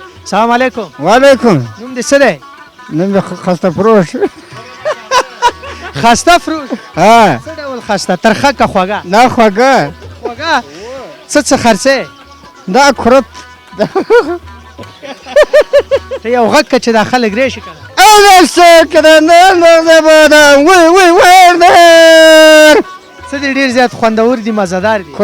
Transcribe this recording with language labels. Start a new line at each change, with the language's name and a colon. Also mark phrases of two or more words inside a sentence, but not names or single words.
Arabic: سلام علیکم. وعلیکم.
Pashto: نوم دې څه دی؟ نوم خسته فروش. خسته فروش. ها څه ډول خسته؟ ترخه که خوږه؟ دا خوږه. خوږه څه خرڅې؟ دا کرت. ته یو غږ که چې دا خلک راشي که نه څه دي ډېر زیات خوندور دي مزهدار دي.